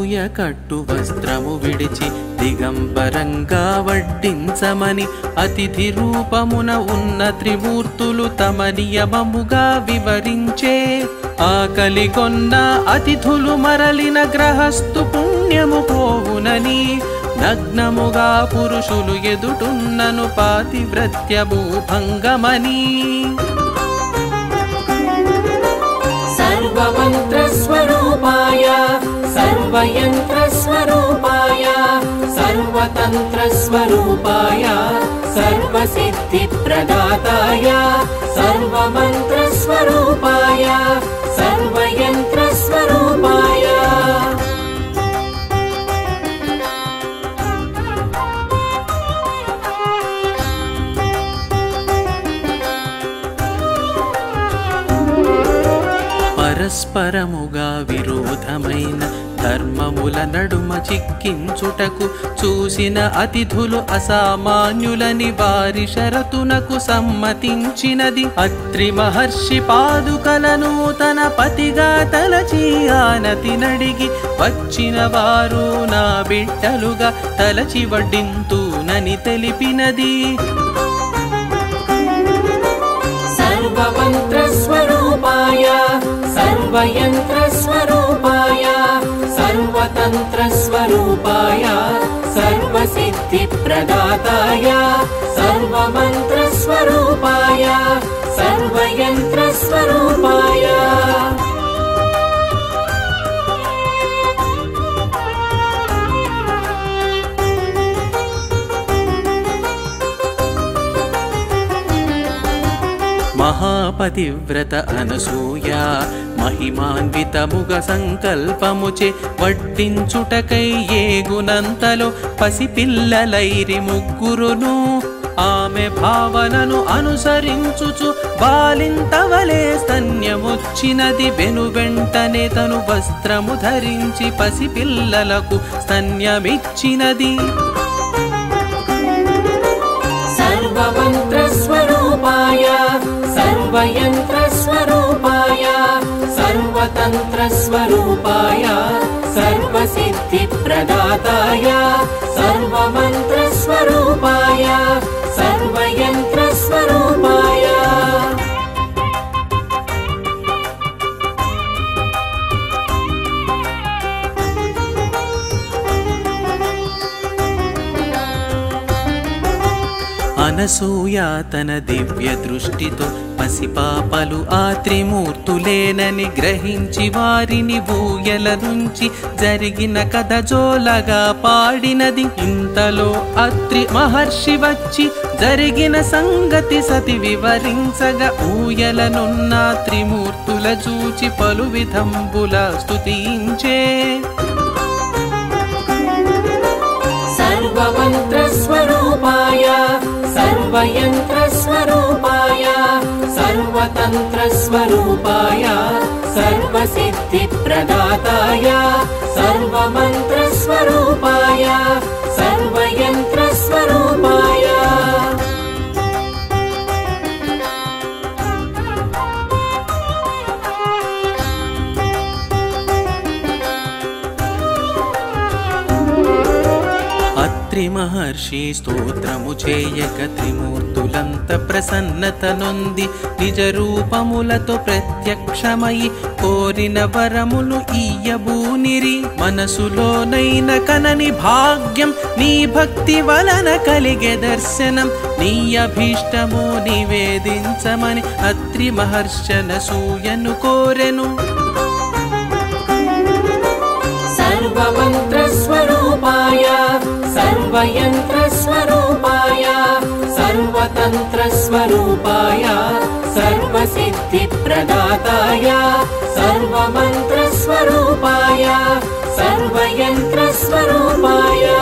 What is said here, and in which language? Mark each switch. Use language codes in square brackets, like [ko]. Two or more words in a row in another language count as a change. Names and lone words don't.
[te] కట్టు వస్త్రము విడిచి దిగంబరంగా వడ్డించమని అతిథి రూపమున ఉన్న త్రిమూర్తులు తమ నియమముగా వివరించే. ఆకలి కొన్న అతిథులు మరలిన గ్రహస్థు పుణ్యము పోవునని నగ్నముగా పురుషులు ఎదుటున్నను పాతివ్రత్యము భంగమని. [sa] सर्वमन्त्रस्वरूपाय सर्वयन्त्रस्वरूपाय सर्वतन्त्रस्वरूपाय सर्वसिद्धिप्रदाताय सर्वमन्त्रस्वरूपाय सर्वयन्त्रस्वरूपाय [te] పరస్పరముగా విరోధమైన ధర్మముల నడుమ చిక్కించుటకు చూసిన అతిథులు అసామాన్యులని వారి షరతునకు సమ్మతించినది. అత్రి మహర్షి పాదుకలను తన పతిగా తలచి ఆనతి నడిగి వచ్చిన వారు నా బిడ్డలుగా తలచి వడ్డింతునని తెలిపినది. [sa] सर्वमन्त्रस्वरूपाय सर्वयन्त्रस्वरूपाय सर्वतन्त्रस्वरूपाय सर्वसिद्धिप्रदाताय सर्वमन्त्रस्वरूपाय सर्वयन्त्रस्वरूपाय [te] మహాపతివ్రత అనసూయ మహిమాన్వితముగ సంకల్పముచే వడ్డించుటకై ఏగునంతలో పసిపిల్లలైరి ముగ్గురును. ఆమె భావనను అనుసరించుచు బాలింతవలే స్తన్యముచ్చినది. వెను వెంటనే తను వస్త్రము ధరించి పసిపిల్లలకు స్తన్యమిచ్చినది. [sa] सर्वमन्त्रस्वरूपाय सर्वयन्त्रस्वरूपाय सर्वतन्त्रस्वरूपाय सर्वसिद्धिप्रदाताय सर्वमन्त्रस्वरूपाय सर्वयन्त्रस्वरूपाय [te] అనసూయ తన దివ్య దృష్టితో పసిపాపలు ఆ త్రిమూర్తులేనని గ్రహించి వారిని ఊయల నుంచి జరిగిన కథ జోలగా పాడినది. ఇంతలో అత్రి మహర్షి వచ్చి జరిగిన సంగతి సతి వివరించగా ఊయలనున్న త్రిమూర్తుల చూచి పలు విధంబుల స్తుతించే. [sa] सर्वमन्त्रस्वरूपाय सर्वयन्त्रस्वरूपाय सर्वतन्त्रस्वरूपाय सर्वसिद्धिप्रदाताय सर्वमन्त्रस्वरूपाय सर्वयन्त्रस्वरूपाय [te] అత్రి మహర్షి స్తోత్రము చేయక త్రిమూర్తులంత ప్రసన్నత నొంది నిజ రూపములతో ప్రత్యక్షమై కోరిన వరములు ఇయ్యబూనిరి. మనసులోనైన కనని భాగ్యం నీ భక్తి వలన కలిగే దర్శనం నీ అభీష్టము నివేదించమని అత్రి మహర్షనసూయను కోరెను. [sa] सर्वमन्त्रस्वरूपाय सर्वयन्त्रस्वरूपाय सर्वतन्त्रस्वरूपाय सर्वसिद्धिप्रदाताय सर्वमन्त्रस्वरूपाय सर्वयन्त्रस्वरूपाय